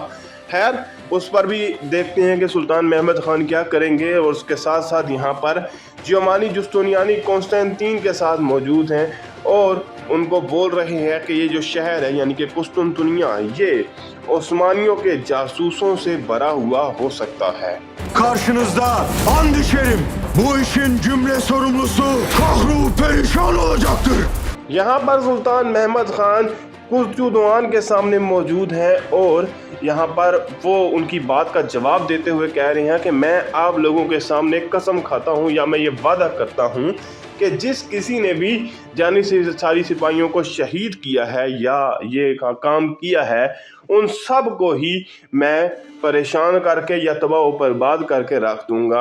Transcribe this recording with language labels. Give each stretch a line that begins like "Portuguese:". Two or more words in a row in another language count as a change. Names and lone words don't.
Urdu: خیر، اس پر بھی دیکھتے ہیں کہ سلطان محمد خان کیا کریں گے. اور اس کے ساتھ ساتھ یہاں پر جیومانی جستنیانی کانسٹنٹین کے ساتھ موجود ہیں اور ان کو بول رہے ہیں کہ یہ جو شہر ہے یعنی کہ قسطنطنیہ، یہ عثمانیوں کے جاسوسوں سے بھرا ہوا ہو سکتا ہے.
Turkish: Karşınızda and içerim. Bu işin cümle sorumlusu kahru perişan olacaktır.
Urdu: یہاں پر سلطان محمد خان کرتزوان کے سامنے موجود ہیں اور یہاں پر وہ ان کی بات کا جواب دیتے ہوئے کہہ رہے ہیں کہ میں آپ لوگوں کے سامنے قسم کھاتا ہوں یا میں یہ وعدہ کرتا ہوں کہ جس کسی نے بھی جانی ساری سپاہیوں کو شہید کیا ہے یا یہ کام کیا ہے، ان سب کو ہی میں پریشان کر کے یا تباہ و برباد کر کے رکھ دوں گا.